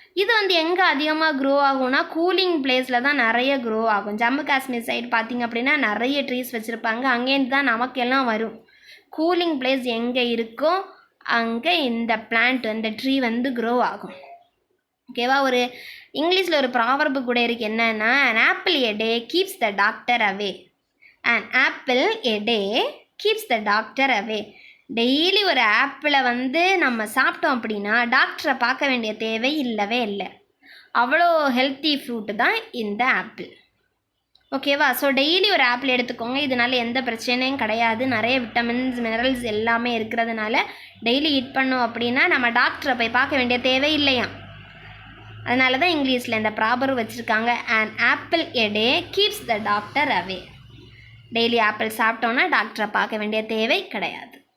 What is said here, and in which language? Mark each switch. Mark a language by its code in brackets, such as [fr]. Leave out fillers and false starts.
[ta] இது வந்து எங்கே அதிகமாக க்ரோ ஆகும்னா கூலிங் பிளேஸில் தான் நிறைய க்ரோ ஆகும். ஜம்மு காஷ்மீர் சைடு பார்த்திங்க அப்படின்னா நிறைய ட்ரீஸ் வச்சுருப்பாங்க. அங்கேருந்து தான் நமக்கெல்லாம் வரும். கூலிங் பிளேஸ் எங்கே இருக்கோ அங்கே இந்த பிளான்ட், இந்த ட்ரீ வந்து க்ரோ ஆகும். ஓகேவா? ஒரு இங்கிலீஷில் ஒரு ப்ராவர்பு கூட இருக்குது. [en] என்னன்னா, an apple a day keeps the doctor away. an apple a day keeps the doctor away. [ta] Daily ஒரு ஆப்பிளை வந்து நம்ம சாப்பிட்டோம் அப்படின்னா டாக்டரை பார்க்க வேண்டிய தேவை இல்லவே இல்லை. அவ்வளோ ஹெல்த்தி ஃப்ரூட்டு தான் இந்த ஆப்பிள். ஓகேவா? ஸோ டெய்லி ஒரு ஆப்பிள் எடுத்துக்கோங்க. இதனால எந்த பிரச்சனையும் கிடையாது. நிறைய விட்டமின்ஸ், மினரல்ஸ் எல்லாமே இருக்கிறதுனால டெய்லி ஈட் பண்ணோம் அப்படின்னா நம்ம டாக்டரை போய் பார்க்க வேண்டிய தேவை இல்லையா. அதனால தான் இங்கிலீஷில் இந்த ப்ராபர் வச்சுருக்காங்க, [en] an apple a day keeps the doctor away. [ta] Daily apple சாப்பிட்டோன்னா டாக்டரை பார்க்க வேண்டிய தேவை கிடையாது.